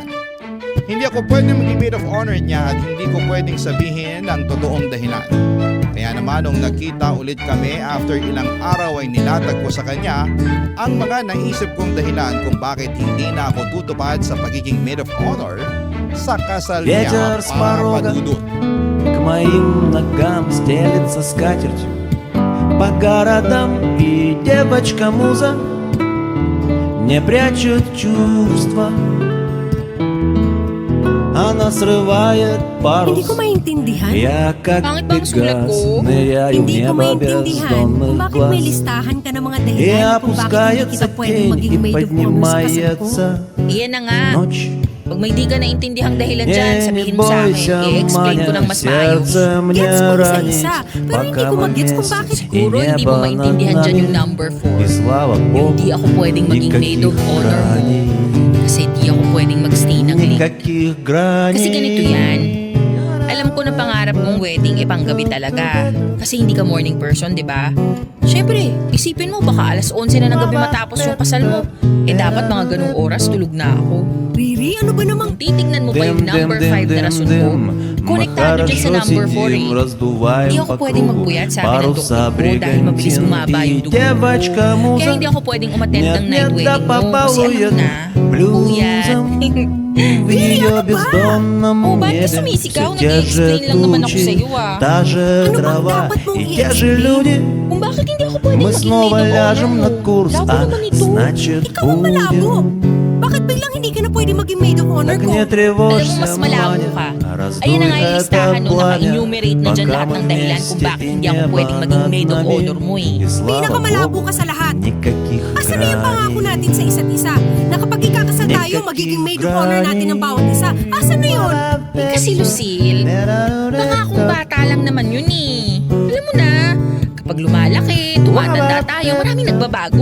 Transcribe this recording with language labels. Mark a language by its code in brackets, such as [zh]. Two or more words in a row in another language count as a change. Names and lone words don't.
[tl] Hindi ako pwedeng maging maid of honor niya at hindi ko pwedeng sabihin ang totoong dahilan. Kaya naman nung nakita ulit kami after ilang araw ay nilatag ko sa kanya ang mga naisip kong dahilan kung bakit hindi na ako tutupad sa pagiging [en] maid of honor [tl] sa kasal niya, Papa Dudut. [ru] моим ногам стелется скатертью по городам, и девочка-муза не прячет чувства. Она срывает [tl] Hindi [ru] парус. [tl] ko maintindihan. [ru] Я как [tl] Pangit ba ang sulat [ru] пегас [tl] ko? [ru] ныряю в [tl] Hindi ko [ru] небо [tl] maintindihan kung [ru] бездонных [tl] bakit may [ru] глаз. [tl] listahan ka ng mga [ru] И [tl] dahilan kung bakit hindi [ru] опускается [tl] kita pwedeng [ru] тень, [tl] maging [ru] и [en] maid of honor [tl] sa kasal ko. [ru] поднимается [tl] Iyan na nga. [ru] ночь. [tl] Pag may di ka naintindihang dahilan dyan, [ru] Не [tl] sabihin mo sa akin. [ru] бойся, [tl] I-explain ko ng [ru] Маня, [tl] mas maayos. [ru] сердце мне [tl] Gets ko [ru] ранить, [tl] isa-isa, pero hindi [ru] пока [tl] ko [ru] мы [tl] mag-gets kung [ru] вместе. [tl] bakit [ru] И [tl] Siguro hindi mo [ru] небо [tl] maintindihan [ru] над [tl] dyan yung [ru] нами, [tl] number 4. [ru] и слава [tl] Yung [ru] Богу, [tl] di ako pwedeng maging [en] maid of [ru] никаких [tl] honor mo. [ru] граней. [tl] Kasi di ako pwedeng magstay ng late. [ru] Никаких граней. [tl] Kasi ganito yan. Alam ko na pangarap mong wedding panggabi talaga. Kasi hindi ka [en] morning person, [tl] di ba? Siyempre, isipin mo baka alas 11 na ng gabi matapos yung kasal mo. Dapat mga ganung oras tulog na ako. Riri, ano ba namang... Kung titignan mo pa yung number 5 na rason ko, konektado dyan sa number 4 eh. Hindi ako pwedeng magpuyat sa akin ng doktor ko dahil mabilis bumaba yung dugo ko. Kaya hindi ako pwedeng umattend ng [en] night wedding [tl] mo kasi alam na, puyat. [ru] В ее бездонном [tl] Oh, ba't ka [ru] небе [tl] sumisigaw? [ru] все те же [tl] Nag-i-explain lang naman ako [ru] тучи, [tl] sa'yo, ah. [ru] та же [tl] Ano bang [ru] трава [tl] dapat mong [ru] и те же [tl] i-explain? [ru] люди. [tl] Kung bakit hindi ako pwedeng [ru] Мы [tl] maging [ru] снова [en] maid of honor [ru] ляжем [tl] mo? [ru] на курс, [tl] Labo [ru] а [tl] naman ito. [ru] значит [tl] Ikaw ang malabo. [ru] будем. [tl] Bakit biglang hindi ka na pwede maging [en] maid of honor [ru] Так [tl] ko? [ru] не [tl] Alam mo, [ru] тревожься, [tl] mas malabo [ru] Маня, [tl] ka. [ru] раздуй [tl] Ayan na nga yung [ru] это [tl] listahan nung [ru] пламя, [tl] naka-enumerate na dyan [ru] пока [tl] lahat [ru] мы [tl] ng dahilan kung [ru] вместе, [tl] bakit [ru] и [tl] hindi ako [ru] небо [tl] pwedeng maging [ru] над [en] maid of [ru] нами. [tl] honor mo eh. [ru] И слава [tl] Pinakamalabo [ru] Богу, [tl] ka sa lahat. [ru] никаких [tl] Asan na yung pangako [ru] граней. [tl] natin sa isa't isa? Na kapag ikakasal tayo, magiging maid of honor natin ng bawat isa. Asan na yun? Kasi Lucille, pangakong bata lang naman yun eh. Alam mo na, kapag lumalaki, tumatanda tayo, maraming nagbabago.